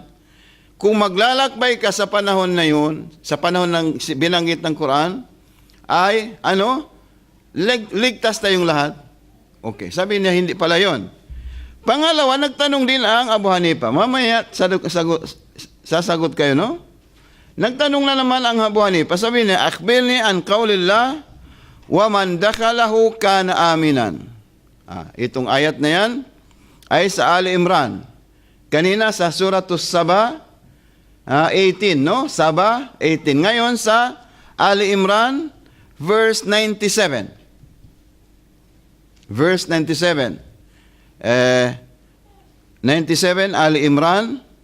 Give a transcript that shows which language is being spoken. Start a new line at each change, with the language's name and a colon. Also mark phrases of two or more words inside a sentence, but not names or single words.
Filipino: Kung maglalakbay ka sa panahon na yun, sa panahon ng binanggit ng Quran, ay ligtas tayong lahat. Okay, sabi niya hindi pala yun. Pangalawa, nagtanong din ang Abu Hanifa. Mamaya sasagot kayo, no? Nagtanong na naman ang Abu Hanifa. Sabi niya,
Arabic: أخبرني عن قول الله ومن دخله كان آمنا.
Filipino: Itong ayat na yan ay sa Ali Imran. Kanina sa Suratus Saba 18, no? Saba 18. Ngayon sa Ali Imran verse 97. Verse 97. 97 Ali Imran.